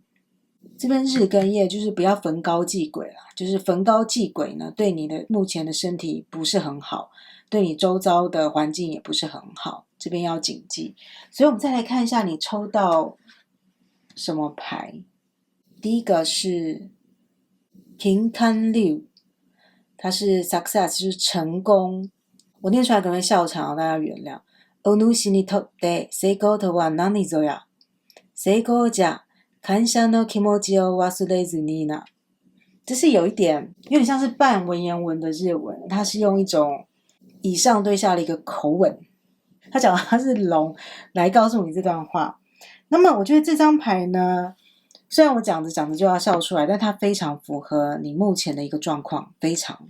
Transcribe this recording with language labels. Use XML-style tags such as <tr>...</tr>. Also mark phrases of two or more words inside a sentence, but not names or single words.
<zh>这边日跟夜就是不要逢高忌诡啦，就是逢高忌诡呢，对你的目前的身体不是很好，对你周遭的环境也不是很好，这边要谨记。所以我们再来看一下你抽到什么牌。第一个是平康六，它是 success， 就是成功。我念出来可能会笑场，大家原谅。</zh> <ja>お主にとって成功とは何ぞや。成功じゃ感謝の気持ちを忘れずにな。</ja> <zh>这是有点像是半文言文的日文，它是用一种以上对下的一个口吻，他讲他是龙来告诉你这段话。那么我觉得这张牌呢，虽然我讲着讲着就要笑出来，但它非常符合你目前的一个状况，非常。</zh>